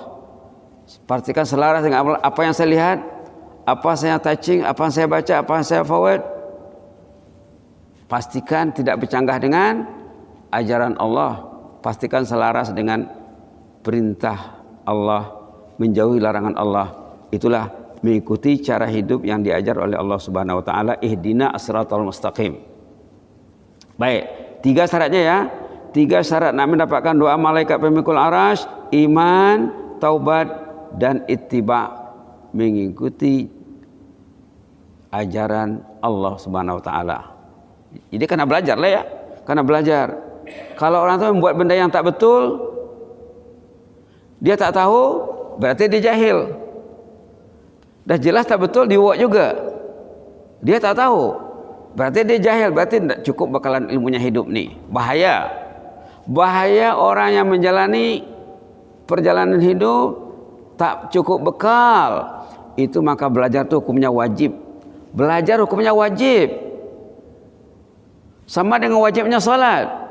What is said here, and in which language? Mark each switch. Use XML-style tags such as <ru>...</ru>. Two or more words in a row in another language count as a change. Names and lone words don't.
<ms>Pastikan selaras dengan apa yang saya lihat, apa saya touching, apa saya baca, apa saya forward, pastikan tidak bercanggah dengan ajaran Allah, pastikan selaras dengan perintah Allah, menjauhi larangan Allah. Itulah mengikuti cara hidup yang diajar oleh Allah</ms> <ar>سبحانه وتعالى، اهدنا الصراط المستقيم.</ar> <ms>Baik, 3 syaratnya ya. 3 syarat nak mendapatkan doa malaikat pemikul arasy: iman, taubat, dan ittiba, mengikuti ajaran Allah</ms> <ar>سبحانه وتعالى.</ar> <ms>Jadi kena belajar lah ya, kena belajar. Kalau orang tu membuat benda yang tak betul, dia tak tahu, berarti dia jahil. Dah jelas tak betul, dia buat juga, dia tak tahu, berarti dia jahil, berarti tak cukup bakalan ilmunya hidup ni. Bahaya. Bahaya orang yang menjalani perjalanan hidup tak cukup bekal. Itu maka belajar tu hukumnya wajib. Belajar hukumnya wajib. Sama dengan wajibnya salat.</ms>